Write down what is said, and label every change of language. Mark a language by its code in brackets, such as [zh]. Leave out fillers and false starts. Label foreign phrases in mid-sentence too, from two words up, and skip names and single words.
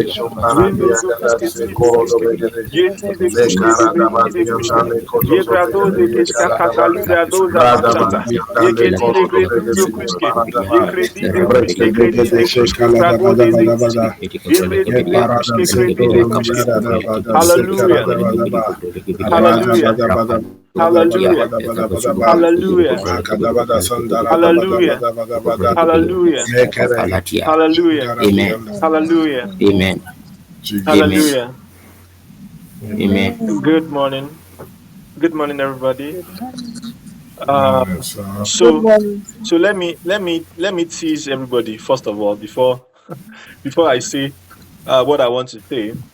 [en] Ye mezo kuske. Dize kuske. Ye tide kuske. Debe tide kuske. Ye grado de keska katali grado za mashata. Ye kedile gresido kuske. Ye kredi de kuske. Kredi de kuske. Krago de ze kuske. Ye Ye gredi de parada kuske. Kredi de sendoro kuske. bada da bada sekara Hallelujah. da bada ba. Rada Hallelujah. bada bada bada bada Hallelujah. bada bada bada ba. Hallelujah. Makada bada sandara da bada Hallelujah. bada bada bada. Hallelujah. Mekere Hallelujah. jandara Amen. biyanda. Hallelujah. Amen. Amen. Jesus. Hallelujah. Amen. Good morning. Good morning, everybody. Good morning. Morning, Um, sir. Good so morning. so let me tease everybody first of all before before I say what I want to say.